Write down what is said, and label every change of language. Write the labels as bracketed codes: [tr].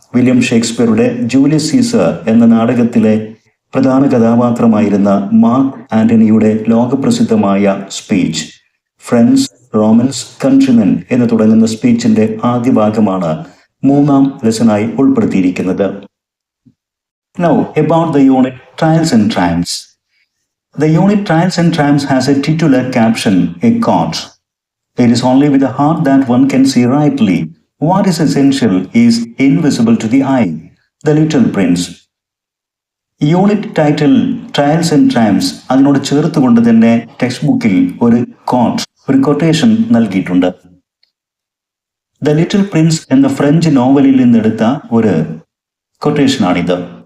[ml] William ഷേക്സ്പിയറുടെ Julius Caesar എന്ന നാടകത്തിലെ പ്രധാന കഥാപാത്രമായിരുന്ന മാർക്ക് ആന്റണിയുടെ ലോകപ്രസിദ്ധമായ സ്പീച്ച്. ഫ്രണ്ട്സ്, റോമൻസ്, കൺട്രിമെൻ എന്ന് തുടങ്ങുന്ന സ്പീച്ചിന്റെ ആദ്യ ഭാഗമാണ് 3ാം ലെസണായി ഉൾപ്പെടുത്തിയിരിക്കുന്നത്. [en] Now about the unit Trials and Triumphs. The unit Trials and Triumphs has a titular caption, a quote. It is only with the heart that one can see rightly. What is essential is invisible to the eye. The Little Prince. [ml] Unit title trials and Triumph's അതിനോട് ചേർത്തുകൊണ്ട് തന്നെ text ബുക്കിൽ ഒരു quotation നൽകിയിട്ടുണ്ട്. The little Prince എന്ന French നോവലിൽ നിന്നെടുത്ത ഒരു കൊട്ടേഷനാണിത്.